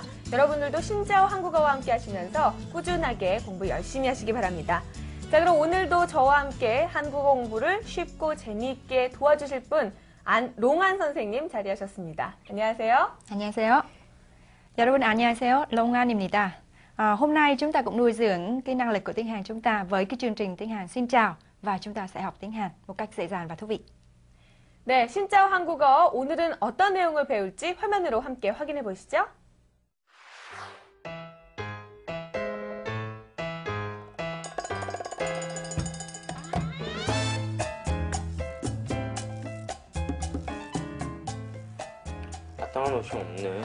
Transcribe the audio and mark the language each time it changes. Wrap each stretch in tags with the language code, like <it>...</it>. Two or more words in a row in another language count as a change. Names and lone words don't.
<ko>여러분들도 신짜오 한국어와 함께 하시면서 꾸준하게 공부 열심히 하시기 바랍니다. 자, 그럼 오늘도 저와 함께 한국어 공부를 쉽고 재미있게 도와주실 분 롱안 선생님 자리하셨습니다. 안녕하세요. 안녕하세요. 여러분 안녕하세요. Longan입니다.</ko> <vi>Hôm nay chúng ta cũng nuôi dưỡng cái năng lực của tiếng Hàn chúng ta với cái chương trình tiếng Hàn xin chào và chúng ta sẽ học tiếng Hàn một cách dễ dàng và thú vị.</vi> <ko>네, 신짜오 한국어 오늘은 어떤 내용을 배울지 화면으로 함께 확인해 보시죠. 마땅한 옷이 없네.</ko>